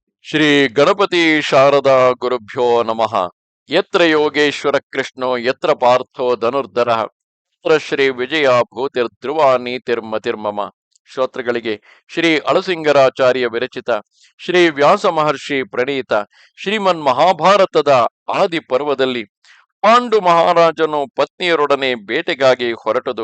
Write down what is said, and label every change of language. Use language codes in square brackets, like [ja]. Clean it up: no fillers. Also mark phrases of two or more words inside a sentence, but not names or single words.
[sa] ಶ್ರೀ ಗಣಪತಿ ಶಾರದಾ ಗುರುಭ್ಯೋ ನಮಃ. ಯತ್ರ ಯೋಗೇಶ್ವರ ಕೃಷ್ಣೋ ಯತ್ರ ಪಾರ್ಥೋ ಧನುರ್ಧರ ಯತ್ರ ಶ್ರೀ ವಿಜಯ ಭೂತಿರ್ಧ್ರುವ ನೀತಿರ್ಮತಿರ್ಮಮ. [kn] ಶ್ರೋತೃಗಳಿಗೆ ಶ್ರೀ ಅಳಸಿಂಗರಾಚಾರ್ಯ ವಿರಚಿತ ಶ್ರೀ ವ್ಯಾಸ ಮಹರ್ಷಿ ಪ್ರಣೀತ ಶ್ರೀಮನ್ ಮಹಾಭಾರತದ ಆದಿ ಪರ್ವದಲ್ಲಿ ಪಾಂಡು ಮಹಾರಾಜನು ಪತ್ನಿಯರೊಡನೆ ಬೇಟೆಗಾಗಿ ಹೊರಟದು.